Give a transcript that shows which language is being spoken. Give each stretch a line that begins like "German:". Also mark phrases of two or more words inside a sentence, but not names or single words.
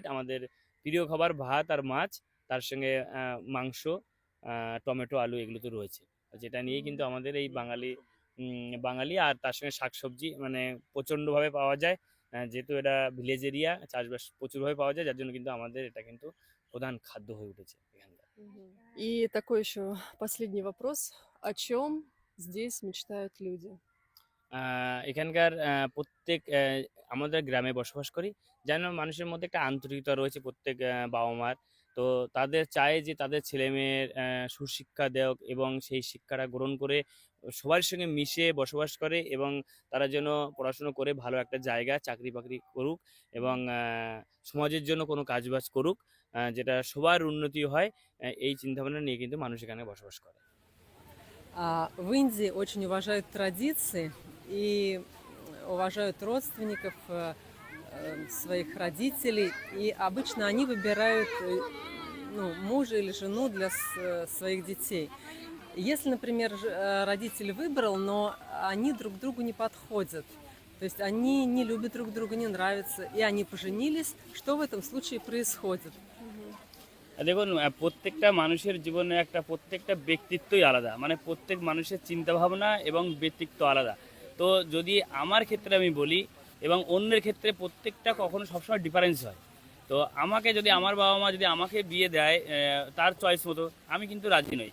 Bangla: আমাদের প্রিয় খাবার ভাত আর মাছ, তার সঙ্গে মাংস, টমেটো, আলু, এগুলো তো রয়েছে। যেটা নিয়েই কিন্তু мгм. আমাদের এই বাঙালি আর তার সঙ্গে শাকসবজি মানে প্রচণ্ডভাবে পাওয়া যায়। যেহেতু এটা
English: village area,
Bangla: চাষবাস প্রচুরভাবে পাওয়া যায়, যার জন্য কিন্তু আমাদের এটা কিন্তু প্রধান খাদ্য হয়ে উঠেছে এখানকার। Мгм.
Russian: И такой еще последний вопрос. О чем здесь мечтают люди?
Bangla: এখানকার প্রত্যেক আমাদের গ্রামে বসবাস করি, যেন মানুষের মধ্যে একটা আন্তরিকতা রয়েছে প্রত্যেক বাবা মার। তো তাদের চায় যে তাদের ছেলেমেয়ের সুশিক্ষা দেওক এবং সেই শিক্ষাটা গ্রহণ করে সবার সঙ্গে মিশে বসবাস করে, এবং তারা যেন পড়াশুনো করে ভালো একটা জায়গা চাকরি বাকরি করুক, এবং সমাজের জন্য কোনো কাজবাজ করুক, যেটা সবার উন্নতি হয়। এই চিন্তাভাবনা নিয়ে কিন্তু মানুষ এখানে বসবাস করে।
Russian: В Индии очень уважают традиции и уважают родственников, своих родителей. И обычно они выбирают ну, мужа или жену для своих детей. Если, например, родитель выбрал, но они друг другу не подходят, то есть они не любят друг друга, не нравятся, и они поженились, что в этом случае происходит? Мгм.
Bangla: দেখুন, প্রত্যেকটা মানুষের জীবনে প্রত্যেকটা ব্যক্তিত্বই আলাদা, মানে প্রত্যেক মানুষের চিন্তাভাবনা এবং ব্যক্তিত্ব আলাদা। তো যদি আমার ক্ষেত্রে আমি বলি এবং অন্যের ক্ষেত্রে, প্রত্যেকটা কখনো সবসময় ডিফারেন্স হয়। তো আমাকে যদি আমার বাবা মা যদি আমাকে বিয়ে দেয় তার চয়েস মতো, আমি কিন্তু রাজি নই।